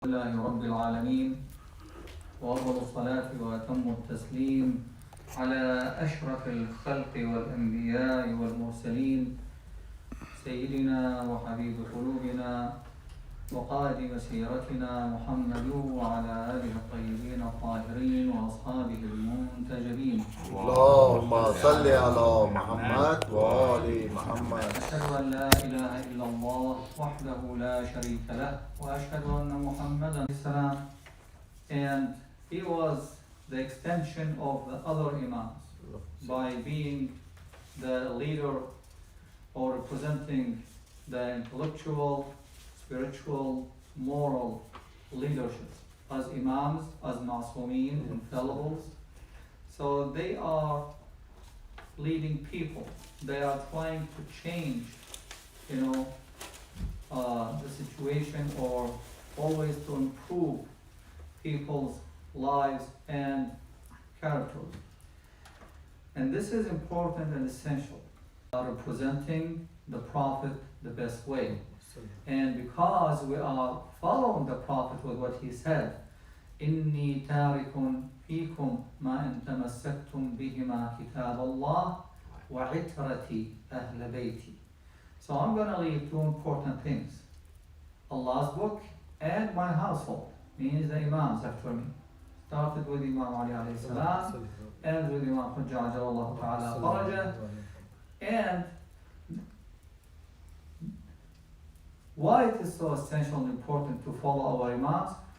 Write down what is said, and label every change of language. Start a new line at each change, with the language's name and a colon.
Arabic: لله رب العالمين وأفضل الصلاة وأتم التسليم على أشرف الخلق والأنبياء والمرسلين سيدنا وحبيب قلوبنا وقائد مسيرتنا محمد وعلى آله الطيبين الطاهرين وأصحابه المنتجبين. اللهم صل على محمد وآل محمد. أشهد أن لا إله إلا الله وحده لا شريك له وأشهد أن محمدا السلام.
English: And he was the extension of the other imams by being the leader or representing the intellectual, spiritual, moral leadership as imams, as ma'sumin, infallibles. So they are leading people. They are trying to change, the situation, or always to improve people's lives and characters. And this is important and essential. Representing the Prophet the best way. And because we are following the Prophet with what he said,
Arabic: إِنِّي تَارِكٌ فِيكُمْ مَا إِن تَمَسَّكْتُمْ بِهِمَا كِتَابَ اللَّهِ وَعِتْرَةِ أَهْلَ بَيْتِي.
English: So I'm going to leave two important things. Allah's book and my household, means the Imams after me. Started with Imam Ali alayhi salam, and with Imam Hujjah Ajallahu ta'ala faraja. And why it is so essential and important to follow our Imams?